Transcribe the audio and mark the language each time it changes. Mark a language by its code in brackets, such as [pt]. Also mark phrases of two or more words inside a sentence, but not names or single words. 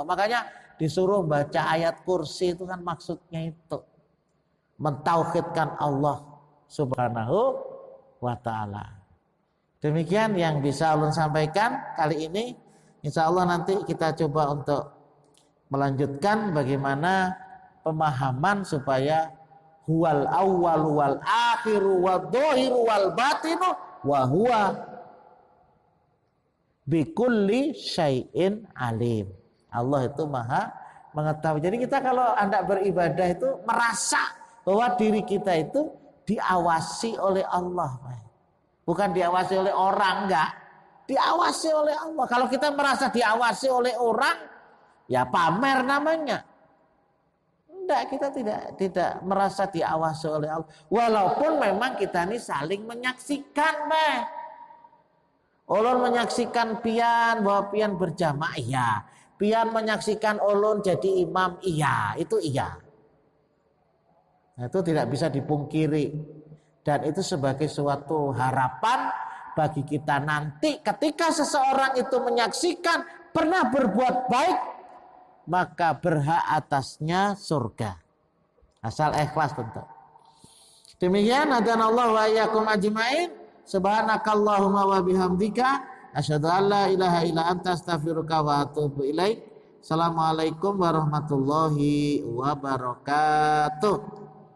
[id] Makanya disuruh baca ayat kursi itu kan maksudnya itu mentauhidkan Allah [ar] سبحانه وتعالى. [id] Demikian yang bisa ulun sampaikan kali ini. [ar] إن شاء الله [id] nanti kita coba untuk melanjutkan bagaimana pemahaman supaya [ar] هو الأول والآخر والظاهر والباطن وهو بكل شيء عليم. [id] Allah itu maha mengetahui. Jadi kita kalau hendak beribadah itu merasa bahwa diri kita itu diawasi oleh Allah. Bukan diawasi oleh orang, enggak. Diawasi oleh Allah. Kalau kita merasa diawasi oleh orang, ya pamer namanya. Enggak, kita tidak merasa diawasi oleh Allah. Walaupun memang kita ini saling menyaksikan, ulun menyaksikan pian bahwa pian berjamaah, iya. Pian menyaksikan ulun jadi imam, iya, itu iya. Nah, itu tidak bisa dipungkiri. Dan itu sebagai suatu harapan bagi kita nanti ketika seseorang itu menyaksikan pernah berbuat baik, maka berhak atasnya surga. Asal ikhlas tentu. Demikian [ar] هدانا الله وإياكم أجمعين. سبحانك اللهم وبحمدك أشهد أن لا إله إلا أنت أستغفرك وأتوب إليك. السلام عليكم ورحمة الله وبركاته.